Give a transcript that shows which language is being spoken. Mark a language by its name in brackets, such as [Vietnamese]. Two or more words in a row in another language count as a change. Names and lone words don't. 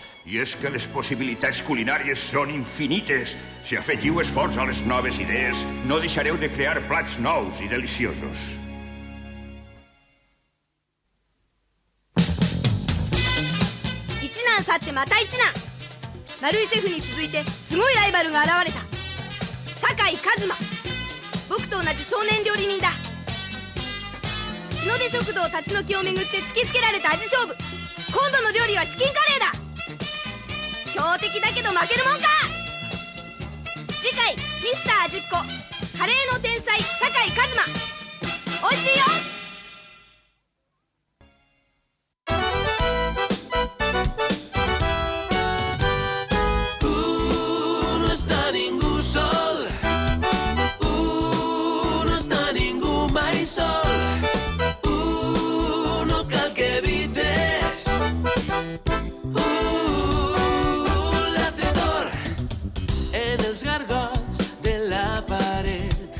[Catalan] I és que les possibilitats culinàries són infinites. Si afegiu esforç a les noves idees, no deixareu de crear plats nous i deliciosos. [Japanese] 一難去ってまた一難. Maruiシェフに続いてすごいライバルが現れた。酒井一馬。僕と同じ少年料理人だ。日の出食堂立ち退きをめぐって突きつけられた味勝負。今度の料理はチキンカレーだ。強敵だけど負けるもんか。次回ミスター味っ子カレーの天才酒井一馬。おいしいよ。 [Catalan] No està ningú sol. No està ningú mai sol. No cal que evites la tristor en els gargots de la paret.